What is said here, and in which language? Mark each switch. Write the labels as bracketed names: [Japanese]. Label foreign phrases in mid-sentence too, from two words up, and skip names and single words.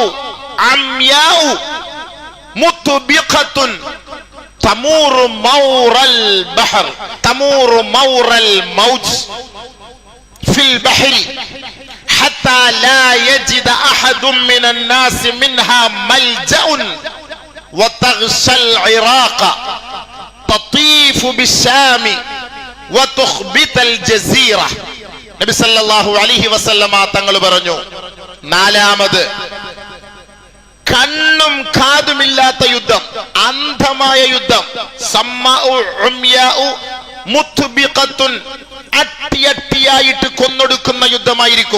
[Arabic] عمياء مطبقة تمور مور البحر تمور مور الموج في البحر حتى لا يجد أحد من الناس منها ملجأ وتغشى العراق تطيف بالشام وتخبط الجزيرة. [Malayalam] നബി [Arabic] صلى الله عليه وسلم [Malayalam] തങ്ങൾ പറഞ്ഞു, നാലാമത്, കണ്ണും കാതുമില്ലാത്ത യുദ്ധം, അന്ധമായ യുദ്ധം, [Arabic] صماء عمياء مطبقة, [Malayalam] അട്ടിയട്ടിയായിട്ട് കൊന്നൊടുക്കുന്ന യുദ്ധമായിരിക്കും.